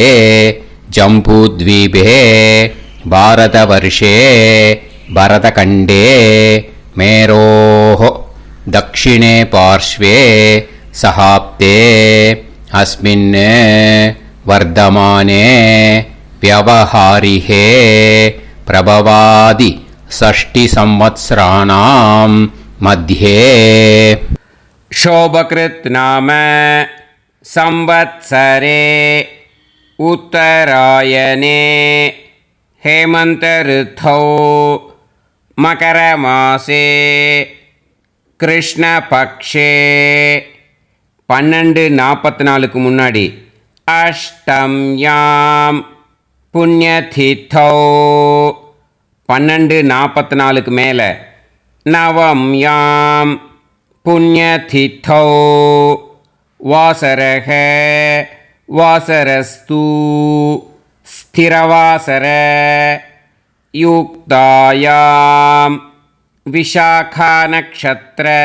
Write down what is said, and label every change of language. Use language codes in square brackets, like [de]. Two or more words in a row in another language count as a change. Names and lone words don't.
[sa] जम्बूद्वीपे भारतवर्षे भरतखण्डे मेरोः दक्षिणे पार्श्वे शकाब्दे अस्मिन् वर्तमाने व्यवहारिहे प्रभवादि 6 संवत्सराणां मध्ये शोभकृत् नाम संवत्सरे उत्तरायणे हेमन्त ऋतौ मकरमासे कृष्णपक्षे 12:44 முன்னாடி अष्टम्यां पुण्यतिथौ 12:44 மேலே नवम्यां पुण्यतिथौ वासरक वासरस्तु स्थिरवासर युक्तायां विशाखा नक्षत्र